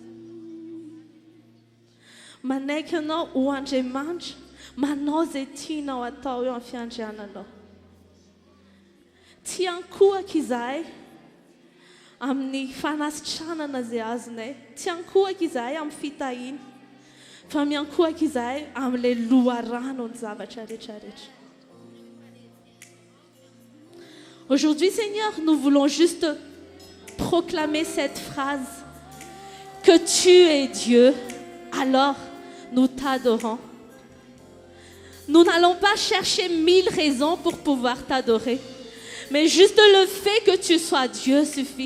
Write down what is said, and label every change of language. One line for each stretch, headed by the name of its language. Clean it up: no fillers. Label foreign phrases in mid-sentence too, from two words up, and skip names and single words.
Malagasy: Manaiky anao ho Andriamanitra, manao izay tianao atao eo amin'ny fiandriananao. Tiankohaka izahay amin'ny fanasitranana izay azonay. Tiankohaka izahay amin'ny fitahiana. Fa miankohaka izahay amin'ilay loharano ny zavatra rehetrarehetra.
French: Aujourd'hui, Seigneur, nous voulons juste proclamer cette phrase que tu es Dieu, alors nous t'adorons. Nous n'allons pas chercher 1000 raisons pour pouvoir t'adorer, mais juste le fait que tu sois Dieu suffit.